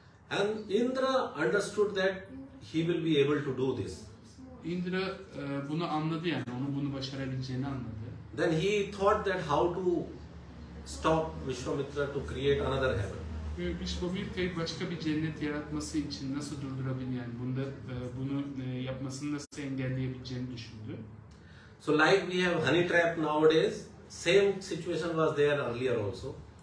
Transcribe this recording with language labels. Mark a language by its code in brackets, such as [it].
[en] And Indra understood that he will be able to do this. [tr] Indra bunu anladı, yani onun bunu başarabileceğini anladı. [en] Then he thought that how to stop Vishwamitra to create another heaven. [tr] Vishwamitra'yı başka bir cennet yaratması için nasıl durdurabilir, yani bunu yapmasını nasıl engelleyebileceğini düşündü. [en] So like we have honey trap nowadays, same situation was there earlier also.